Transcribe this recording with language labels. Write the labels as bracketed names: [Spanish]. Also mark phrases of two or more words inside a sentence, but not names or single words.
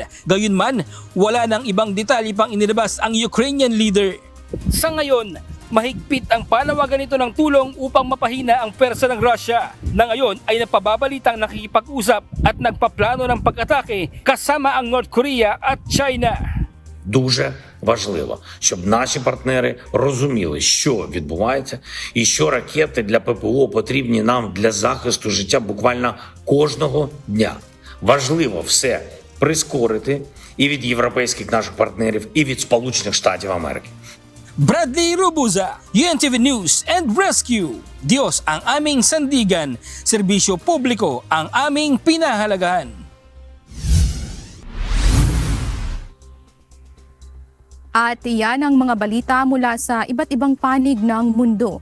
[Filipino] Gayunman, wala nang ibang detalye pang inilabas ang Ukrainian leader. Sa ngayon, mahigpit ang panawagan nito ng tulong upang mapahina ang pwersa ng Russia na ngayon ay napababalitang nakikipag-usap at nagpaplano ng pag-atake kasama ang North Korea at China. [Ukrainian] Дуже важливо, щоб наші партнери розуміли, що відбувається і що ракети для ППО потрібні нам для захисту життя буквально кожного дня. Важливо все прискорити і від європейських наших партнерів, і від Сполучених Штатів Америки. [Filipino] Bradley Robuza, UNTV News and Rescue. Diyos ang aming sandigan, serbisyo publiko ang aming pinahalagahan. At iyan ang mga balita mula sa iba't ibang panig ng mundo.